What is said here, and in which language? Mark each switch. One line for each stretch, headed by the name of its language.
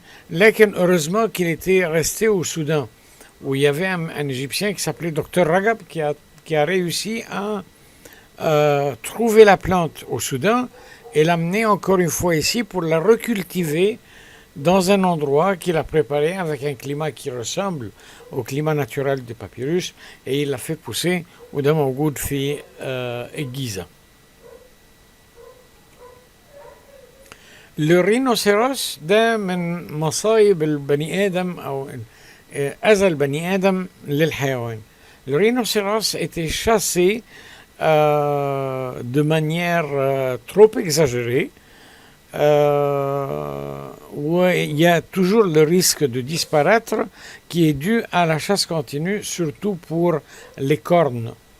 French: Lequel, heureusement qu'il était resté au Soudan, où il y avait un Égyptien qui s'appelait Dr Ragab, qui a réussi à trouver la plante au Soudan et l'amener encore une fois ici pour la recultiver dans un endroit qu'il a préparé avec un climat qui ressemble au climat naturel du papyrus, et il l'a fait pousser
Arabic: وده موجود في الجيزة. الرينوسيروس ده من مصايب البني آدم أو أذى البني آدم للحيوان.
French: Le rhinocéros était chassé de manière trop exagérée, où il y a toujours le risque de disparaître qui est dû à la chasse continue, surtout pour les cornes.